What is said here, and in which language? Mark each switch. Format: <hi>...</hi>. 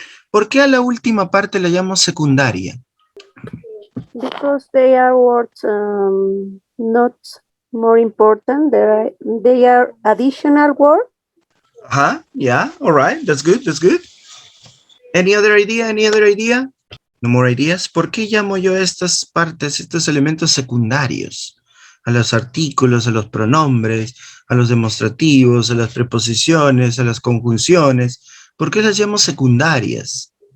<es>¿Por qué a la última parte la llamo secundaria?</es> <en>Because they are words not more important. They are additional words. Yeah, all right, that's good, that's good. Any other idea, any other idea? No more ideas.</en> <es>¿Por qué llamo yo estas partes, estos elementos secundarios? A los artículos, a los pronombres, a los demostrativos, a las preposiciones, a las conjunciones. ¿Por qué las llamo secundarias?</es>